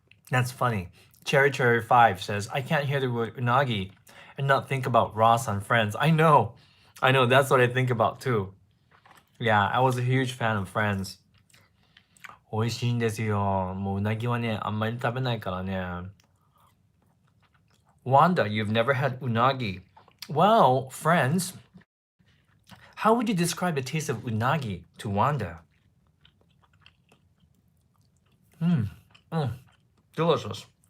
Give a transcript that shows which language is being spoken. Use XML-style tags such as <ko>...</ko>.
<en>That's funny. Cherry Cherry 5 says, I can't hear the word unagi and not think about Ross on Friends. I know. That's what I think about too. Yeah, I was a huge fan of Friends.</en> <ja>美味しいんですよ。もううなぎはね、あんまり食べないからね。</ja> <en>Wanda, you've never had unagi. Well, friends, how would you describe the taste of unagi to Wanda? Delicious.</en>